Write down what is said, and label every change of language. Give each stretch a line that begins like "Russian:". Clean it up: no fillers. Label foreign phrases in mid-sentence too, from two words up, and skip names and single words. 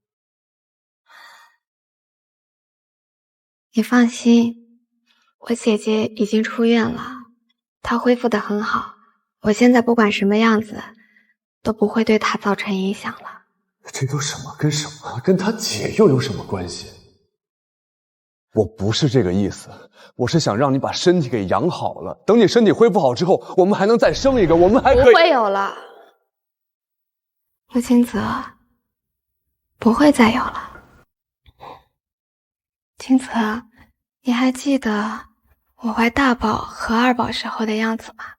Chinese: 你放心，我姐姐已經出院了，她恢復得很好，我現在不管什麼樣子，都不會對她造成影響了。這都什麼跟什麼？跟他姐又有什麼關係？我不是這個意思，我是想讓你把身體給養好了，等你身體恢復好之後，我們還能再生一個，我们還可以…… 不會有了，陸清澤，不會再有了。清澤，你還記得我懷大寶和二寶時候的樣子嗎？